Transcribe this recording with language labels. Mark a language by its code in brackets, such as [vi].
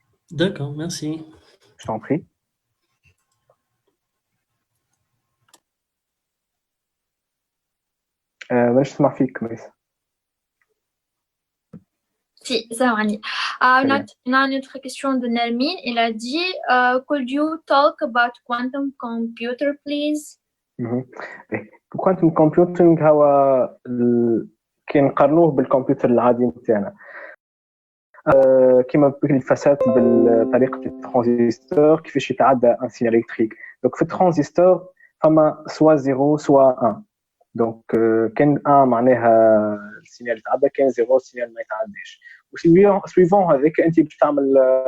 [fr] D'accord, merci. Je t'en prie. Je te remercie, Chris. Si, ça va. On a une autre question de Nermine. Elle a dit, [en] could you talk about quantum computer, please? [ar] quantum computing هو كنقارنوه بالكمبيوتر العادي نتاعنا كما الفساد بطريقه الترانزستور كيفاش يتعدى ان سينيال الكتريك دونك في الترانزستور فما سوا 0 سوا 1 دونك كان 1 معناها السينيال يتعدى كان 0 السينيال ما يتعداش وسويفون هذاك انت باش تعمل